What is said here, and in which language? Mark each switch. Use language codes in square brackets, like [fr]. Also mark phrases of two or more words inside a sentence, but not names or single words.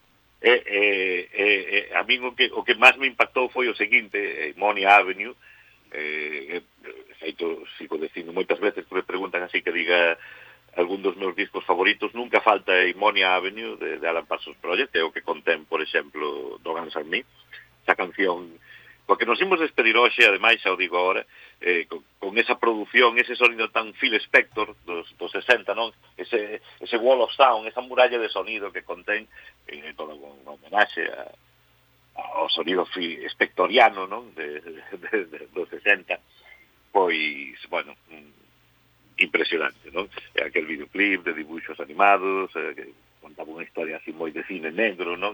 [gl] A mí o que máis me impactou foi o seguinte, Monia Avenue, feito, sigo dicindo moitas veces que me preguntan así que diga algún dos meus discos favoritos, nunca falta Monia Avenue de Alan Parsons Project, é o que contén, por exemplo, Don't Answer Me, esa canción, porque nos imos despedir hoxe, ademais, xa o digo agora, con esa produción, ese sonido tan Phil Spector dos 60, non? Ese [en] wall of sound, [gl] esa muralla de sonido que contén, todo con homenaxe ao sonido spectoriano, non? Dos 60, pois, bueno, impresionante, non? Aquel videoclip de dibuixos animados, que contaba unha historia así moi de cine negro, non?